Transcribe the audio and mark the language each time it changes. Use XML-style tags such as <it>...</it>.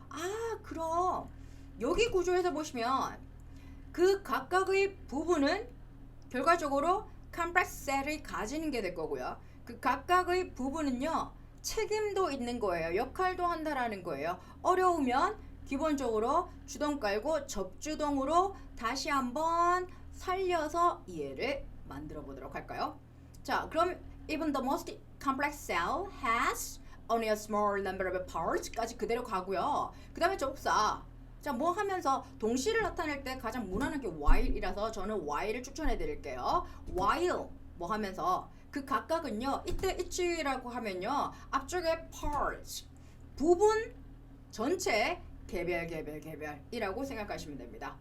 <ko>아, 그럼 여기 구조에서 보시면 그 각각의 부분은 결과적으로 컴플렉스 셀을 가지는 게 될 거고요. 그 각각의 부분은요, 책임도 있는 거예요. 역할도 한다라는 거예요. 어려우면 기본적으로 주동 깔고 접주동으로 다시 한번 살려서 이해를 만들어 보도록 할까요? 자, 그럼</ko> <en>even the most complex cell has only a small number of parts</en> <ko>까지 그대로 가고요. 그 다음에 접사. 자, 뭐 하면서 동시를 나타낼 때 가장 무난한 게 while이라서 저는 while을 추천해 드릴게요. while 뭐 하면서 그 각각은요, 이때 each라고 하면요, 앞쪽에 parts 부분 전체 개별이라고 생각하시면 됩니다.</ko>